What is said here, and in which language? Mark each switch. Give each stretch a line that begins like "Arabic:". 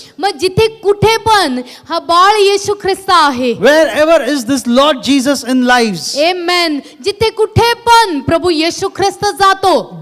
Marathi: मग जिथे कुठे पण हा बाळ येशू ख्रिस्त आहे,
English: wherever is this Lord Jesus in lives,
Marathi: आमेन, जिथे कुठे पण प्रभु येशू ख्रिस्त जातो,